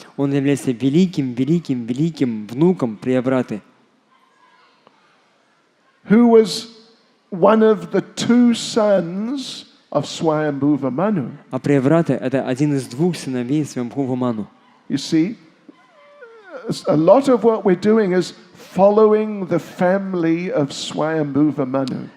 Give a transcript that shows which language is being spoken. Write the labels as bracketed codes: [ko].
[ru] Он является великим внуком Приявраты, [en] who was one of the 2 sons of Swayambhuva Manu. [ru] а Прияврата – это один из 2 сыновей Свамбхува Ману. [en] You see, a lot of what we're doing is following the family of Swayambhuva Manu.